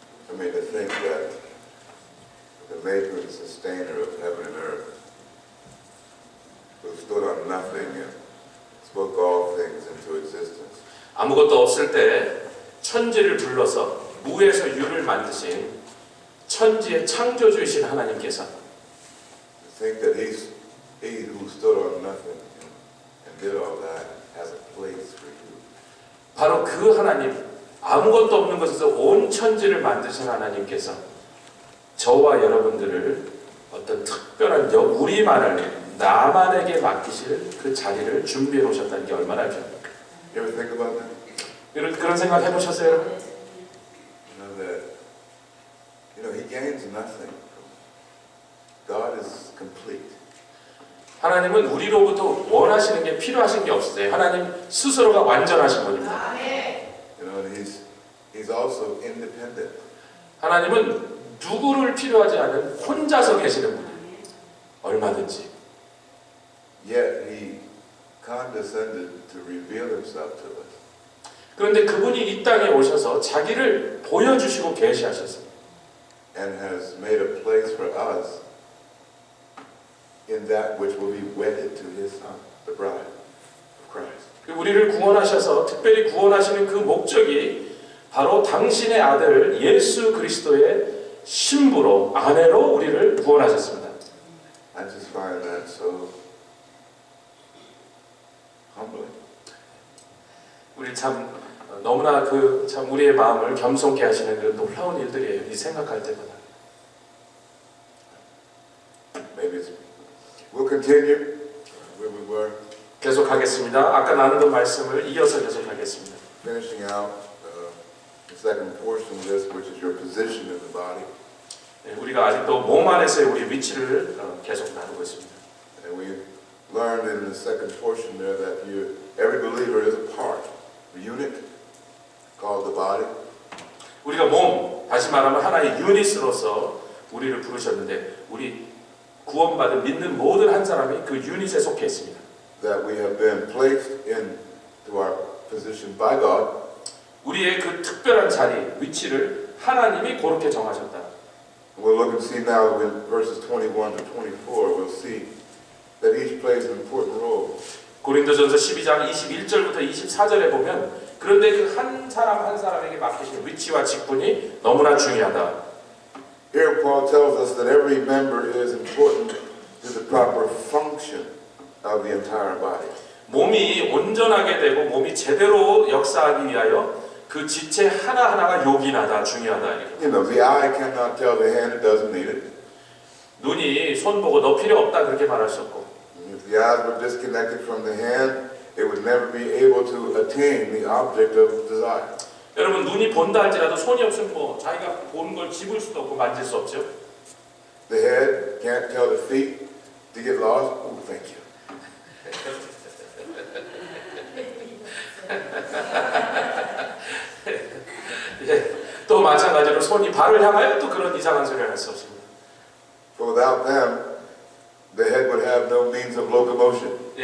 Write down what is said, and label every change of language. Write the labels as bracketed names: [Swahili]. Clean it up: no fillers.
[English] I mean, to think that the maker and sustainer of heaven and earth, who stood on nothing and spoke all things into existence, [Korean] 아무것도 없을 때 천지를 불러서 무에서 유를 만드신 천지의 창조주이신 하나님께서 [English] to think that He who stood on nothing and did all that has a place for you. [Korean] 바로 그 하나님, 아무것도 없는 곳에서 온 천지를 만드신 하나님께서 저와 여러분들을 어떤 특별한 우리만을 나만에게 맡기실 그 자리를 준비해 놓으셨다는 게 얼마나 좋습니까? [English] You ever think about that? [Korean] 그런 생각 해보셨어요, 여러분? [English] You know that, He gains nothing. God is complete. [Korean] 하나님은 우리로부터 원하시는 게 필요하신 게 없으세요. 하나님 스스로가 완전하신 분입니다. [English] And He's also independent. [Korean] 하나님은 누구를 필요하지 않은 혼자서 계시는 분이에요. 얼마든지. [English] Yet He condescended to reveal Himself to us. [Korean] 그런데 그분이 이 땅에 오셔서 자기를 보여주시고 계시하셨습니다. [English] And has made a place for us in that which will be wedded to His Son, the bride of Christ. [Korean] 우리를 구원하셔서 특별히 구원하시는 그 목적이 바로 당신의 아들 예수 그리스도의 신부로 아내로 우리를 구원하셨습니다. [English] I just find that so humbling. [Korean] 우리 참 너무나 참 우리의 마음을 겸손케 하시는 그런 놀라운 일들이에요. 이 생각할 때마다. [English] Maybe we'll continue where we were. [Korean] 계속하겠습니다. 아까 나누던 말씀을 이어서 계속하겠습니다. [English] Finishing out the second portion of this, which is your position in the body. [Korean] 우리가 아직도 몸 안에서의 우리 위치를 계속 나누고 있습니다. [English] And we learned in the second portion there that every believer is a part, a unit called the body. [Korean] 우리가 몸, 다시 말하면 하나의 유닛으로서 우리를 부르셨는데 우리 구원받은 믿는 모든 한 사람이 그 유닛에 속해 있습니다. [English] That we have been placed into our position by God. [Korean] 우리의 그 특별한 자리, 위치를 하나님이 그렇게 정하셨다. [English] We'll look and see now in verses 21 to 24, we'll see that each plays an important role. [Korean] 고린도전서 12장 21절부터 24절에 보면 그런데 그 한 사람 한 사람에게 맡기신 위치와 직분이 너무나 중요하다. [English] Here Paul tells us that every member is important to the proper function of the entire body. [Korean] 몸이 온전하게 되고 몸이 제대로 역사하기 위하여 그 지체 하나하나가 요긴하다, 중요하다. [English] You know, the eye cannot tell the hand it doesn't need it. [Korean] 눈이 손 보고 너 필요 없다 그렇게 말할 수 없고. [English] If the eyes were disconnected from the hand, it would never be able to attain the object of desire. [Korean] 여러분 눈이 본다 할지라도 손이 없으면 뭐 자기가 본 걸 집을 수도 없고 만질 수 없죠. [English] The head can't tell the feet to get lost. Oh, thank you. [Korean] 또 마찬가지로 손이 발을 향하여 또 그런 이상한 소리를 할 수 없습니다. [English] For without them, the head would have no means of locomotion.